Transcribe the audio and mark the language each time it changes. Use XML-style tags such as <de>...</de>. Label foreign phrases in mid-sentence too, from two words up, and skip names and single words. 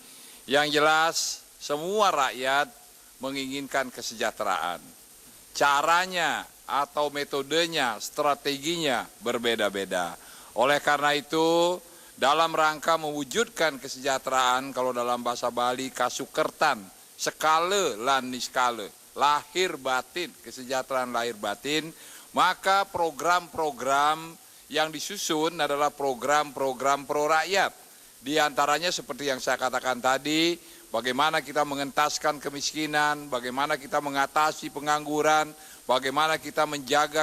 <id>Yang jelas semua rakyat menginginkan kesejahteraan. Caranya atau metodenya, strateginya berbeda-beda. Oleh karena itu, dalam rangka mewujudkan kesejahteraan, kalau dalam bahasa Bali, kasukertan,</id> <ban>skala lan niskala,</ban> <id>lahir batin, kesejahteraan lahir batin, maka program-program yang disusun adalah program-program pro rakyat. Di antaranya seperti yang saya katakan tadi, bagaimana kita mengentaskan kemiskinan, bagaimana kita mengatasi pengangguran, bagaimana kita menjaga</id>